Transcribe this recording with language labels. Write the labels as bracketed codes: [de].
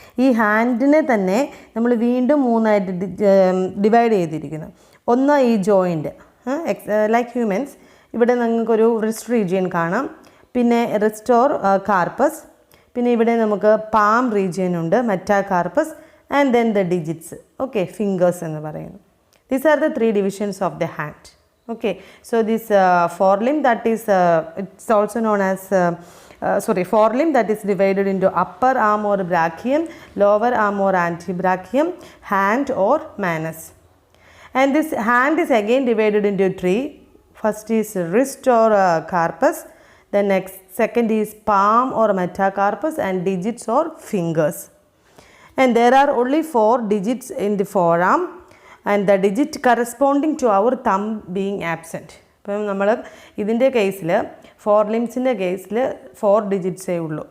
[ml] ഈ ഹാൻഡിനെ തന്നെ നമ്മൾ വീണ്ടും 3 ആയിട്ട് ഡിവൈഡ് ചെയ്തിരിക്കുന്നു. ഒന്ന് ഈ ജോയിൻറ്റ്, ലൈക്ക് ഹ്യൂമൻസ്, ഇവിടെ നിങ്ങൾക്കൊരു റിസ്റ്റ് റീജിയൻ കാണാം, പിന്നെ റിസ്റ്റ് ഓർ കാർപ്പസ്, പിന്നെ ഇവിടെ നമുക്ക് പാം റീജിയൻ ഉണ്ട്, മെറ്റാകാർപ്പസ്, [en] And then the digits. [ml] Okay, fingers എന്ന് പറയുന്നു. [en] These are the 3 divisions of the hand. Okay, so this forelimb, that is it's also known as forelimb, that is divided into upper arm or brachium, lower arm or antebrachium, hand or manus. And this hand is again divided into 3. First is wrist or carpus, then second is palm or metacarpus, and digits or fingers. And there are only 4 digits in the forearm, and the digit corresponding to our thumb being absent. [ml] ഇപ്പം നമ്മൾ ഇതിൻ്റെ കേസിൽ, four ലിംസിൻ്റെ കേസിൽ 4 ഡിജിറ്റ്സേ ഉള്ളൂ.